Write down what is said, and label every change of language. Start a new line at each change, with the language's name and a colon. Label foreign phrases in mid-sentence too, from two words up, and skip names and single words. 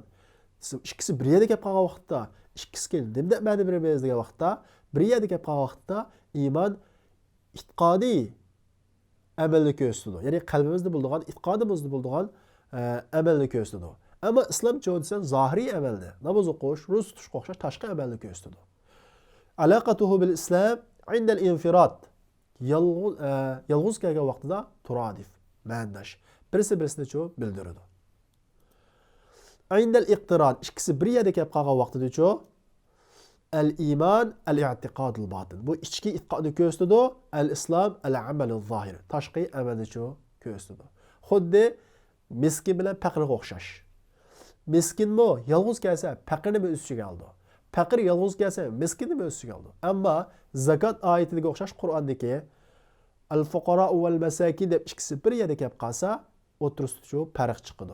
Uzbek: Ikkisi bir yerda kelib qolgan vaqtda, ikkisiga nima ma'no beramiz degan vaqtda, bir yerda kelib qolgan vaqtda iymon e'tiqodiy amalni ko'rsatadi. Ya'ni qalbimizda bo'lgan, e'tiqodimizda bo'lgan amalni ko'rsatadi. Ammo islom cho'dsan zohiriy amalni, namoz o'qish, ro'za tutish o'xshash tashqi amalni ko'rsatadi.
Arabic: علاقته بالإسلام عند الانفراد.
Uzbek: Yolg'iz kelgan vaqtida turadif, ma'nodash. Birisi-birisini bildiradi.
Arabic: عند الاقتران,
Uzbek: ikkisi bir yerda kelib qolgan vaqtida
Arabic: الإيمان الاعتقاد الباطن.
Uzbek: Bu ichki e'tiqodni ko'rsatadi,
Arabic: الإسلام العمل الظاهر.
Uzbek: Tashqi amalni ko'rsatadi. Xuddi miskin bilan faqirga o'xshash. Miskinmi yolg'iz kelsa, faqirni o'z ichiga oldi. Faqir yolg'iz kelsa, miskinni o'z ichiga oldi. Ammo zakot oyatiga o'xshash Qur'ondagi
Arabic: الفقراء والمساكين
Uzbek: deb ikkisi bir yerda kelib qolsa, o'tirisida farq chiqadi.